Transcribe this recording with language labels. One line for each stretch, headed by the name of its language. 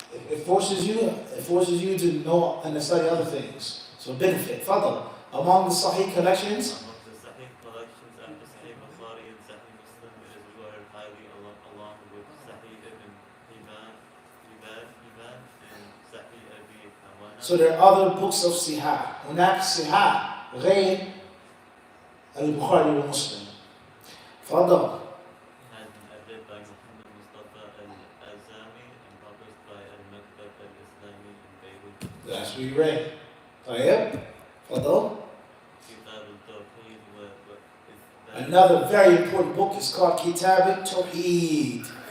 English: It forces you to know and to study other things. So benefit. Fadl. Among the Sahih collections. Among the Sahih collections after Sahih Bukhari and Sahih Muslim, it is regarded highly along with Sahih ibn Hibban and Sahih Abi Awana. So there are other books of Sihah.
Arabic: هناك Sihah غير البخاري ومسلم. تفضل.
English: Has been edited by Muhammad Mustafa al-Azami and published by al-Maktab al-Islami in Beirut. That's what we read.
Arabic: طيب. تفضل.
English: Kitab al-Tawheed Another very important book is called Kitab al-Tawheed.